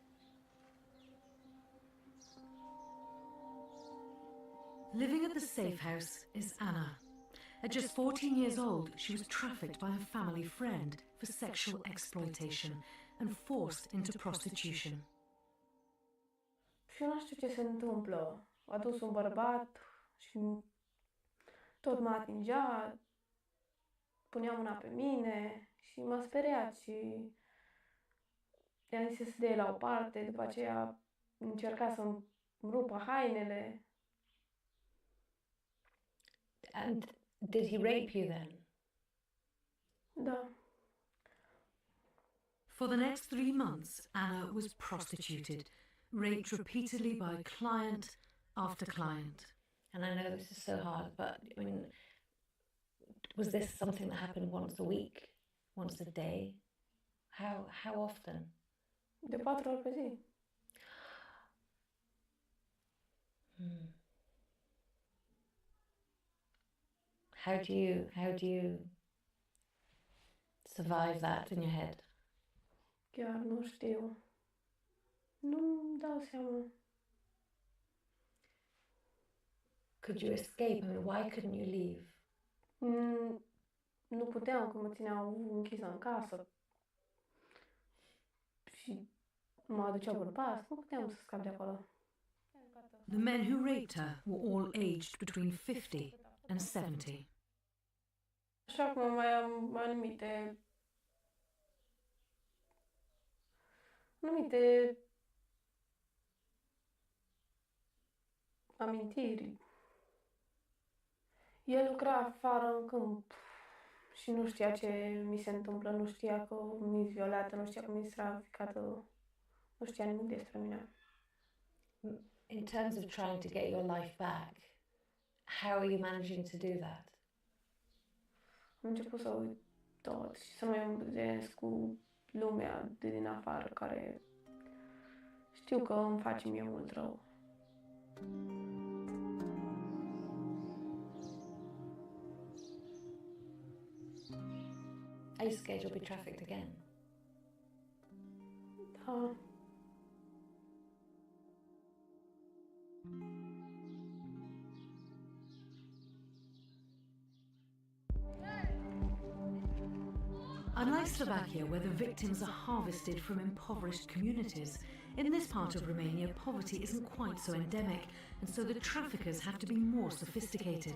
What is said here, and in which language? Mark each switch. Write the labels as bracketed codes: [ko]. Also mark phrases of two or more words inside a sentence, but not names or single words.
[en] Living at the safe house is Anna. At just 14 years old, she was trafficked by a family friend for sexual exploitation and forced into prostitution. [ro] Și eu nu știu ce se întâmplă. A dus un bărbat și tot mă atingea, punea mâna pe mine și m-a speriat și i-am zis să se dea la o parte, după aceea încerca să-mi rupă hainele. [en] And did he rape you then? [ro] Da. [en] For the next 3 months, Anna was prostituted, raped repeatedly by client after client. And I know this is so hard, but I mean, was this something that happened once a week, once a day? How often? [ro] De 4 ori pe zi. [en] How do you survive that in your head? [ro] Chiar nu știu. Nu-mi dau seama. [en] Could you escape? I mean, why couldn't you leave? [ro] Nu puteam, că mă țineau închisă în casă. Și mă aduceau bărbați, nu puteam să scap de acolo. [en] The men who raped her were all aged between 50 and 70. [ro] Și acum mai am anumite amintiri. El lucra afară în câmp și nu știa ce mi se întâmplă, nu știa că mi-s violată, nu știa că mi-s traficată, nu știa nimic despre mine. [en] In terms of trying to get your life back, how are you managing to do that? [ro] Am început să uit tot și să mă îmbăzesc cu lumea de din afară, care știu că îmi face mie mult rău. [en] Are you scared you'll be trafficked again? [ro] Da. [en] Unlike Slovakia, where the victims are harvested from impoverished communities, in this part of Romania, poverty isn't quite so endemic, and so the traffickers have to be more sophisticated.